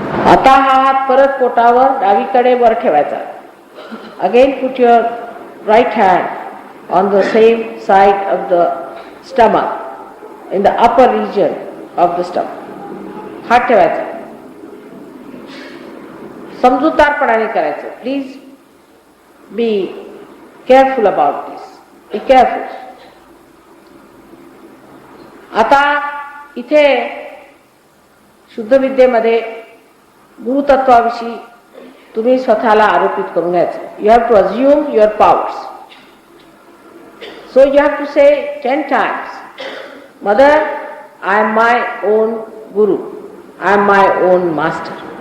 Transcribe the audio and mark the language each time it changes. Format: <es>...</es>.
<mr>आता हा हात परत पोटावर डावीकडे वर ठेवायचा.</mr> <en>Again put your right hand on the same side of the stomach in the upper region of the stomach.</en> <mr>हात ठेवायचा. समजूतदारपणाने करायचं.</mr> <en>Please be careful about this. Be careful.</en> <mr>आता इथे शुद्ध विद्येमध्ये गुरुतत्वाविषयी तुम्ही स्वतःला आरोपित करून घ्यायचं.</mr> <en>You have to assume your powers. So you have to say 10 times, mother I am my own guru, I am my own master.</en>